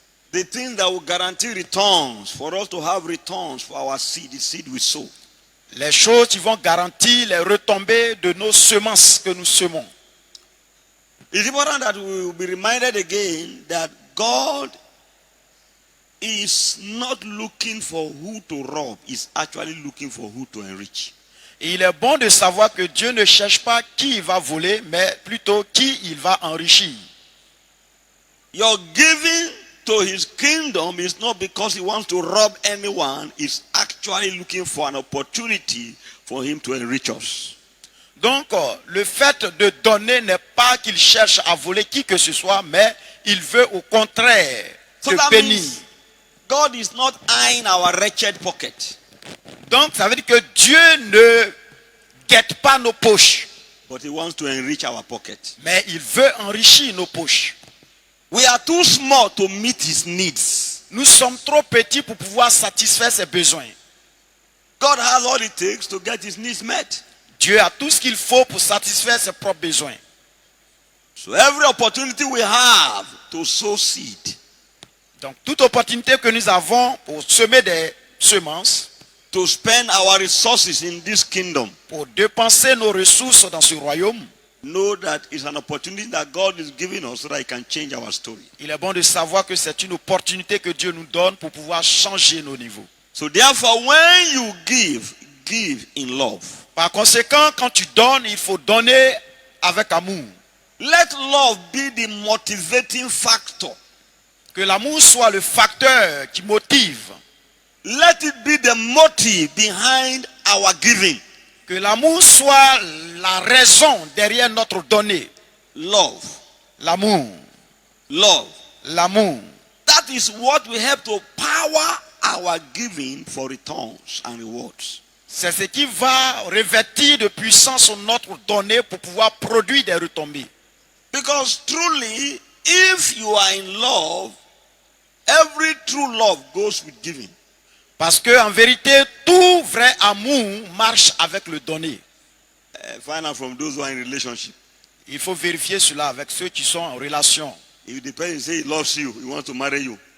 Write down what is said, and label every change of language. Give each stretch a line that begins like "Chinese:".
English: The things that will guarantee returns, for us to have returns for our seed, the seed we sow.
French: Les choses qui vont garantir les retombées de nos semences que nous semons.
English: It's important that we will be reminded again that God is not looking for who to rob, he's actually looking for who to enrich.
French: Et il est bon de savoir que Dieu ne cherche pas qui il va voler, mais plutôt qui il va enrichir.
English: Your giving to his kingdom is not because he wants to rob anyone, he's actually looking for an opportunity for him to enrich us.
French: Donc, le fait de donner n'est pas qu'il cherche à voler qui que ce soit, mais il veut au contraire te bénir.
English: God is not eyeing our wretched pocket.
French: Donc, ça veut dire que Dieu ne guette pas nos poches.
English: But he wants to enrich our pocket.
French: Mais il veut enrichir nos poches.
English: We are too small to meet his needs.
French: Nous sommes trop petits pour pouvoir satisfaire ses besoins.
English: God has all it takes to get his needs met.
French: Dieu a tout ce qu'il faut pour satisfaire ses propres besoins.
English: So every opportunity we have to sow seed.
French: Donc toute opportunité que nous avons pour semer des semences,
English: to spend our resources in this kingdom,
French: pour dépenser nos ressources dans ce royaume,
English: know that it's an opportunity that God is giving us so that he can change our story.
French: Il est bon de savoir que c'est une opportunité que Dieu nous donne pour pouvoir changer nos niveaux.
English: So therefore, when you give in love.
French: Par conséquent, quand tu donnes, il faut donner avec amour.
English: Let love be the motivating factor.
French: Que l'amour soit le facteur qui motive.
English: Let it be the motive behind our giving.
French: Que l'amour soit la raison derrière notre donner.
English: Love.
French: L'amour.
English: Love.
French: L'amour.
English: That is what we have to power our giving for returns and rewards.
French: C'est ce qui va revêtir de puissance notre donner pour pouvoir produire des retombées.
English: Because truly, if you are in love, every true love goes with giving.
French: Parce que en vérité, tout vrai amour marche avec le donner.
English: Find out from those who are in relationship.
French: Il faut vérifier cela avec ceux qui sont en relation.
English: If the person say he loves you, he wants to marry you.